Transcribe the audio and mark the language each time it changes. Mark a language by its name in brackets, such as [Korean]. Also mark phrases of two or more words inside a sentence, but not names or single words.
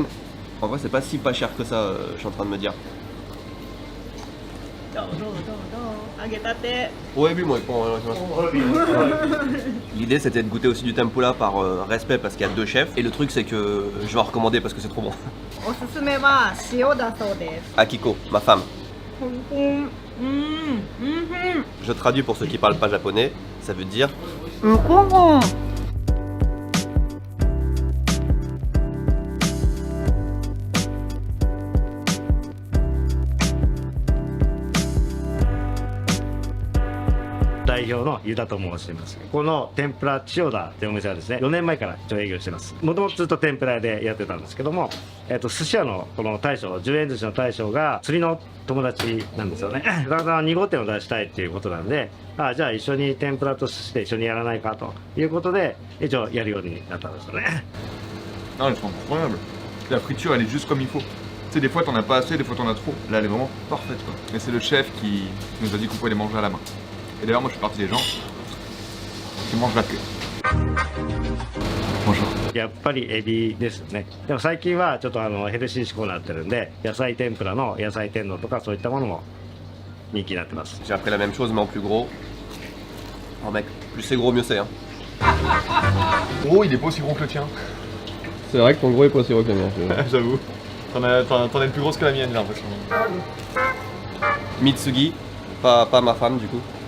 [French] En vrai, c'est pas si pas cher que ça, je suis en train de me dire. Ouais, oui, moi, l'idée c'était de goûter aussi du tempura par respect parce qu'il y a deux chefs. Et le truc, c'est que je vais en recommander parce que c'est trop bon. Akiko, ma femme. Je traduis pour ceux qui parlent pas japonais, ça veut dire [Japanese] 代表の湯田と申します。この天ぷら千代田ってお店はですね、4年前から一応営業してます。もともとずっと天ぷら屋でやってたんですけども、寿司屋のこの大将、10円寿司の大将が釣りの友達なんですよね。だから2号店を出したいっていうことなんで、じゃあ一緒に天ぷらと寿司で一緒にやらないかということで、一応やるようになったんですよね。 [French] Non, elles sont incroyables. La friture, elle est juste comme il faut. Tu sais, des fois t'en as pas assez, des fois t'en as trop. Là, elle est vraiment parfaite, quoi. Mais c'est le chef qui nous a dit qu'on pouvait les manger à la main. Et d'ailleurs, moi, je fais partie des gens qui mangent la queue. Bonjour. [Japanese] やっぱりエビですね。でも最近はちょっとヘルシー志向になってるんで、野菜天ぷらの野菜天丼とかそういったものも人気になってます。 [French] J'ai appris la même chose mais en plus gros. Oh mec, plus c'est gros mieux c'est hein. Oh, il est pas aussi gros que le tien. C'est vrai que ton gros est pas aussi gros que le mien. J'avoue. T'en as une plus grosse que la mienne, j'ai l'impression. Mitsugi, pas ma femme du coup.